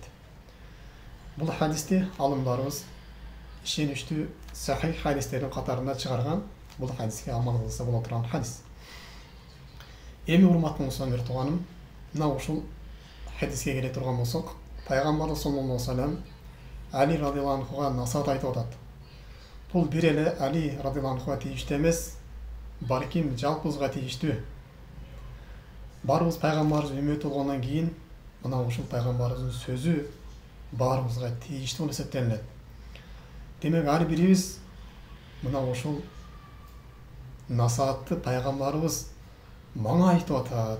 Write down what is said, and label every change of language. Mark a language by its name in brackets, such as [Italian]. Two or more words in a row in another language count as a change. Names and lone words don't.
[Kyrgyz] Бул хадисти алымдарыбыз ишеничтүү сахих хадистердин катарында чыгарган. Бул хадиске амал кылса боло турган хадис. Эми урматтуу мусулман тууганым, мына ушул хадиске келе турган болсок, пайгамбар [Arabic] صلى الله عليه وسلم [Kyrgyz] Али [Arabic] رضي الله عنه [Kyrgyz] насаат айтып атат. Бул бир эле Али [Arabic] رضي الله عنه [Kyrgyz] тийиштүү эмес, балким жалпыбызга тийиштүү. Баарыбыз пайгамбарыбыз үммөт болгондон кийин мына ушул пайгамбарыбыздын сөзү баарыбызга тийиштүү болуп эсептелинет. Демек ар бирибиз мына ушул насаатты пайгамбарыбыз мага айтып атат.